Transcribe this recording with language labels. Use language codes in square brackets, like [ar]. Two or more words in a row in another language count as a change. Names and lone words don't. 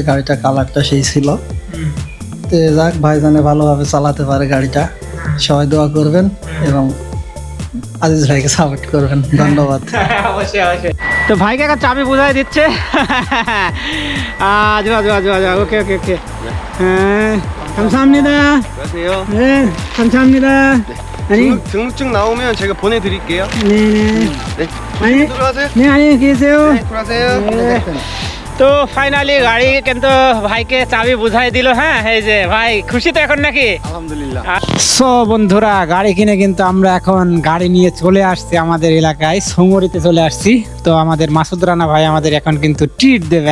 [bn] গাড়িটা কালারটা সেই ছিল। তো যাক, ভাই জানে ভালোভাবে চালাতে পারে গাড়িটা। সবাই দোয়া করবেন এবং আজিজ ভাইকে সাপোর্ট করবেন। ধন্যবাদ। অবশ্যই অবশ্যই। তো ভাইকে একটা চাবি বোঝাই দিচ্ছে। আজু আজু আজু আজু, [en] okay okay okay. [bn] হ্যাঁ, [ko] 감사합니다. 안녕하세요. 네, 감사합니다. 아니, 등록증 나오면 제가 보내드릴게요. 네네. 네. 아니, 들어가세요. 네, 안녕히 계세요. 들어가세요. [bn] তো ফাইনালি গাড়ি কিন্তু ভাইকে চাবি বুঝাই দিল। হ্যাঁ, এই যে ভাই খুশি তো এখন নাকি? আলহামদুলিল্লাহ। সো বন্ধুরা, গাড়ি কিনে কিন্তু আমরা এখন গাড়ি নিয়ে চলে আসছি আমাদের এলাকায়, সোমরিতে চলে আসছি। তো আমাদের মাসুদ রানা ভাই আমাদের এখন কিন্তু ট্রিট দেবে।